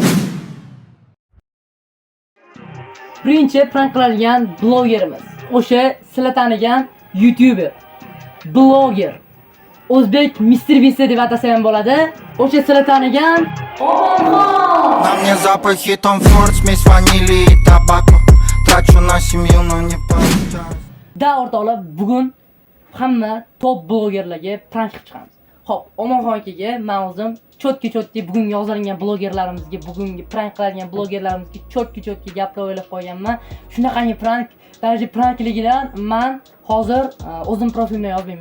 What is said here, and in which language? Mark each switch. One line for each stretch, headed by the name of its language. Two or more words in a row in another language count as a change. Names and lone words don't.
Uzbek: Birinchi prank qiladigan blogerimiz o'sha sizlar tanigan YouTuber, bloger, O'zbek Mr. Beast deb atasa ham bo'ladi. O'sha sizlar tanigan Omonxon.
Russian: На мне запахи Tom Ford, смесь ванили и табако. Трачу на семью, но не получается.
Uzbek: Da o'rtoqlar, bugun hamma top blogerlarga prank qilib chiqamiz. Xo'p, Omonxon akaga men o'zim chotki bugun yozilingan blogerlarimizga, bugungi prank qiladigan blogerlarimizga chotki gaplar o'ylab qo'yganman. Shunaqangi prank, darajada prankligidan men hozir o'zim profilimda yozmayman.